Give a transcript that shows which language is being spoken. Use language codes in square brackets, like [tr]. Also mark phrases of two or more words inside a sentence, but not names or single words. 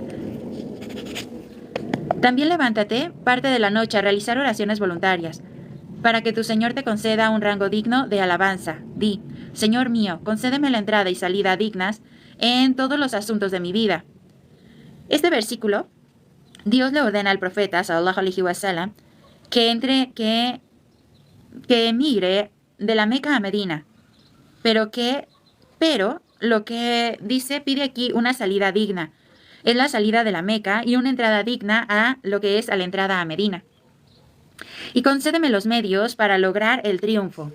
[es] También levántate parte de la noche a realizar oraciones voluntarias, para que tu Señor te conceda un rango digno de alabanza. Di: Señor mío, concédeme la entrada y salida dignas en todos los asuntos de mi vida. Este versículo, Dios le ordena al profeta, [ar] صلى الله عليه وسلم, [es] que emigre de la Meca a Medina, pero lo que dice, pide aquí una salida digna. Es la salida de la Meca y una entrada digna a lo que es a la entrada a Medina. Y concédeme los medios para lograr el triunfo.